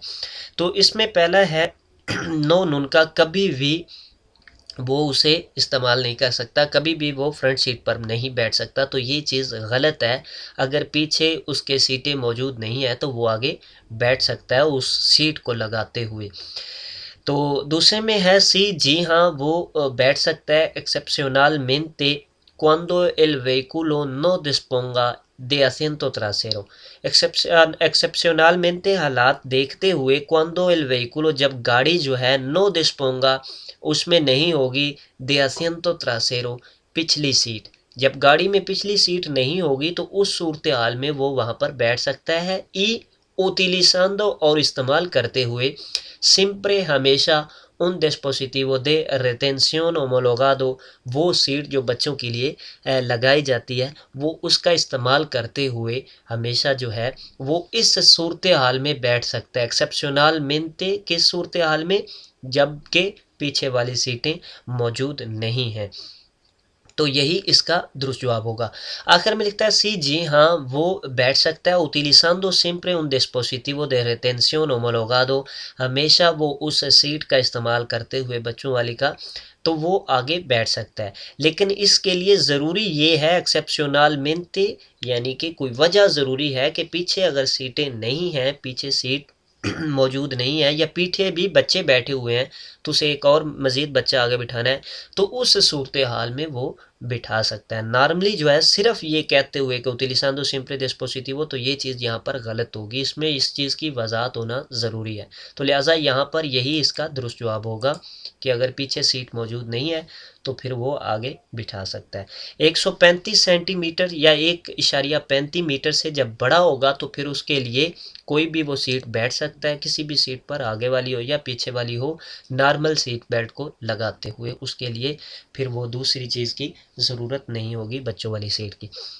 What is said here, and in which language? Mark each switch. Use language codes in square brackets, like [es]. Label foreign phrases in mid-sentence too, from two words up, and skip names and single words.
[ur] تو اس میں پہلا ہے نو نون کا، کبھی بھی وہ اسے استعمال نہیں کر سکتا، کبھی بھی وہ فرنٹ سیٹ پر نہیں بیٹھ سکتا۔ تو یہ چیز غلط ہے، اگر پیچھے اس کے سیٹیں موجود نہیں ہیں تو وہ آگے بیٹھ سکتا ہے اس سیٹ کو لگاتے ہوئے۔ تو دوسرے میں ہے سی، جی ہاں وہ بیٹھ سکتا ہے [es] excepcionalmente cuando el vehículo no disponga de asiento trasero. [ur] ایکسیپشنالmente حالات دیکھتے ہوئے [es] cuando el vehículo [ur] جب گاڑی جو ہے [es] no disponga [ur] اس میں نہیں ہوگی [es] de asiento trasero [ur] پچھلی سیٹ، جب گاڑی میں پچھلی سیٹ نہیں ہوگی تو اس صورتحال میں وہ وہاں پر بیٹھ سکتا ہے۔ [es] ای utilizando [ur] اور استعمال کرتے ہوئے [es] siempre ہمیشہ un dispositivo de retención homologado، [ur] وہ سیٹ جو بچوں کے لیے لگائی جاتی ہے وہ اس کا استعمال کرتے ہوئے ہمیشہ جو ہے وہ اس صورتحال میں بیٹھ سکتا ہے۔ ایکسیپشنالmente کس صورتحال میں؟ جب کہ پیچھے والی سیٹیں موجود نہیں ہیں۔ تو یہی اس کا درست جواب ہوگا۔ آخر میں لکھتا ہے سی، جی ہاں وہ بیٹھ سکتا ہے [es] utilizando siempre un dispositivo de retención homologado، [ur] ہمیشہ وہ اس سیٹ کا استعمال کرتے ہوئے بچوں والی کا، تو وہ آگے بیٹھ سکتا ہے۔ لیکن اس کے لیے ضروری یہ ہے ایکسیپشنالmente، یعنی کہ کوئی وجہ ضروری ہے کہ پیچھے اگر سیٹیں نہیں ہیں، پیچھے سیٹ موجود نہیں ہے یا پیچھے بھی بچے بیٹھے ہوئے ہیں تو اسے ایک اور مزید بچہ آگے بٹھانا ہے، تو اس صورتحال میں وہ بٹھا سکتا ہے۔ نارملی جو ہے صرف یہ کہتے ہوئے کہ [es] utilizando siempre dispositivo، [ur] تو یہ چیز یہاں پر غلط ہوگی، اس میں اس چیز کی وضاحت ہونا ضروری ہے۔ تو لہٰذا یہاں پر یہی اس کا درست جواب ہوگا کہ اگر پیچھے سیٹ موجود نہیں ہے تو پھر وہ آگے بٹھا سکتا ہے۔ 135 سینٹی میٹر یا 1.35 میٹر سے جب بڑا ہوگا تو پھر اس کے لیے کوئی بھی وہ سیٹ بیٹھ سکتا ہے، کسی بھی سیٹ پر، آگے والی ہو یا پیچھے والی ہو، [en] normal seat belt [ur] کو لگاتے ہوئے اس کے لیے پھر وہ دوسری چیز کی ضرورت نہیں ہوگی بچوں والی سیٹ کی۔